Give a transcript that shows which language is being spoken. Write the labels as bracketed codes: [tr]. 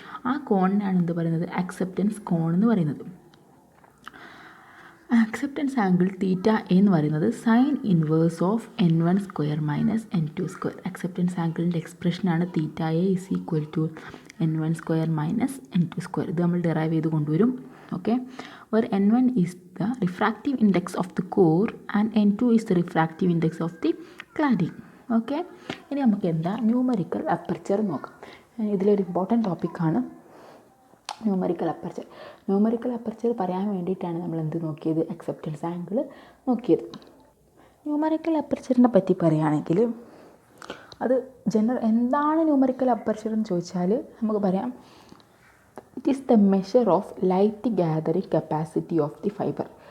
[ml] ആ കോണിനാണ് പറയുന്നത് അക്സെപ്റ്റൻസ് കോൺ എന്ന് പറയുന്നത്. [en] acceptance angle theta A [ml] എന്ന് പറയുന്നത് [en] Sine inverse of n1 square minus n2 square. [ml] Acceptance ആംഗിളിൻ്റെ എക്സ്പ്രഷനാണ് [en] Theta A is equal to n1 square minus n2 square. [ml] ഇത് നമ്മൾ ഡെറൈവ് ചെയ്ത് കൊണ്ടുവരും. [en] Okay, where n1 is the refractive index of the core and n2 is the refractive index of the cladding. [ml] Okay, ഇനി നമുക്ക് numerical aperture നോക്കാം. ഇതിലൊരു important ടോപ്പിക്കാണ് numerical aperture. Numerical aperture പറയാൻ വേണ്ടിയിട്ടാണ് നമ്മൾ നോക്കിയത്, അക്സെപ്റ്റൻസ് ആംഗിൾ നോക്കിയത്. ന്യൂമറിക്കൽ അപ്പർച്ചറിനെ പറ്റി പറയുകയാണെങ്കിൽ അത് എന്താണ് ന്യൂമറിക്കൽ അപ്പർച്ചർ എന്ന് ചോദിച്ചാൽ നമുക്ക് പറയാം, [en] It is the measure of light gathering capacity of the fibre.